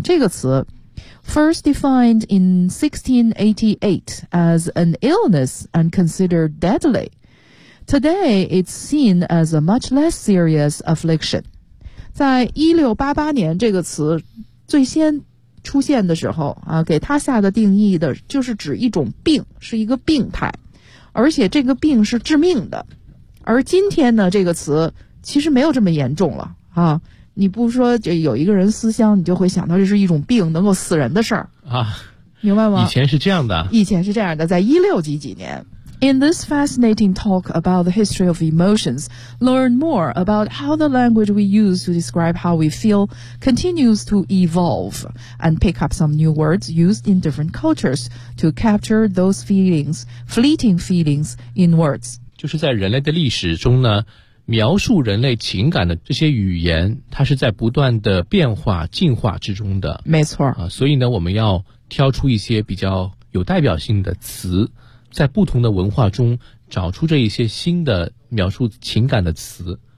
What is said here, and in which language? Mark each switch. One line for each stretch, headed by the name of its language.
Chinese: 这个词
English: first defined in 1688 as an illness and considered deadly， today it's seen as a much less serious affliction。
Chinese: 在1688年这个词最先出现的时候啊，给他下的定义的就是指一种病，是一个病态，而且这个病是致命的。而今天呢，这个词其实没有这么严重了啊。你不说这有一个人思乡，你就会想到这是一种病，能够死人的事儿啊，明白吗？以前是这样的，以前是这样的，在1600几年。
English: In this fascinating talk about the history of emotions, learn more about how the language we use to describe how we feel continues to evolve and pick up some new words used in different cultures to capture those feelings, fleeting feelings in words.
Chinese: 就是在人类的历史中呢，描述人类情感的这些语言，它是在不断的变化进化之中的。没错。啊，所以呢，我们要挑出一些比较有代表性的词，在不同的文化中找出这一些新的描述情感的词，